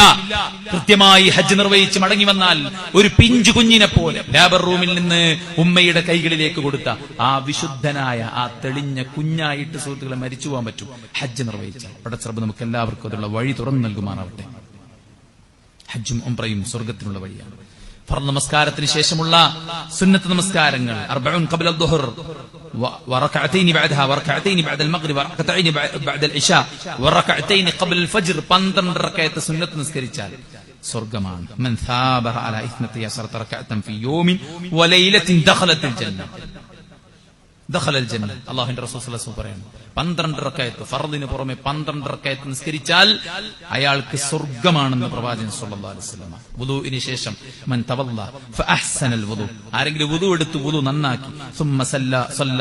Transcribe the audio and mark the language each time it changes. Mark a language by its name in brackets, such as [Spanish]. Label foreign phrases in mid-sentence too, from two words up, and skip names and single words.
[Malayalam] കൃത്യമായി ഹജ്ജ് നിർവഹിച്ച് മടങ്ങി വന്നാൽ ഒരു പിഞ്ചു കുഞ്ഞിനെ പോലെ ലേബർ റൂമിൽ നിന്ന് ഉമ്മയുടെ കൈകളിലേക്ക് കൊടുത്ത ആ വിശുദ്ധനായ ആ തെളിഞ്ഞ കുഞ്ഞായിട്ട് സുഹൃത്തുക്കളെ മരിച്ചു പോകാൻ പറ്റും ഹജ്ജ് നിർവഹിച്ചാൽ. പടച്ചറബ് നമുക്ക് എല്ലാവർക്കും അതിനുള്ള വഴി തുറന്നു നൽകുമാറാവട്ടെ. ഹജ്ജും ഉംറയും സ്വർഗത്തിനുള്ള വഴിയാണ്. ഫർദ് നമസ്കാരത്തിന് ശേഷമുള്ള സുന്നത്ത് നമസ്കാരങ്ങൾ [Arabic] 40 قبل الظهر وركعتين بعدها وركعتين بعد المغرب وركعتين بعد العشاء وركعتين قبل الفجر 12 [Malayalam] റക്അത്ത് സുന്നത്ത് നിസ്കരിച്ചാൽ സ്വർഗ്ഗമാണ്. [Arabic] من ثابر على 12 ركعة في يوم وليلة دخلت الجنة. دخل الجنة. [Malayalam] അല്ലാഹുവിന്റെ റസൂൽ [Arabic] صلى الله عليه وسلم [Malayalam] പറയുന്നു 12 റക്അത്ത് ഫർദിന് പുറമെ 12 റക്അത്ത് നിസ്കരിച്ചാൽ അയാൾക്ക് സ്വർഗ്ഗമാണെന്ന് പ്രവാചകൻ [Arabic] صلى الله عليه وسلم. [Malayalam] വുദൂഇന് ശേഷം [Arabic] من توضأ فأحسن الوضوء, [Malayalam] ആരെങ്കിലും വുദൂ എടുത്ത് വുദൂ നന്നാക്കി [Arabic] ثم صلى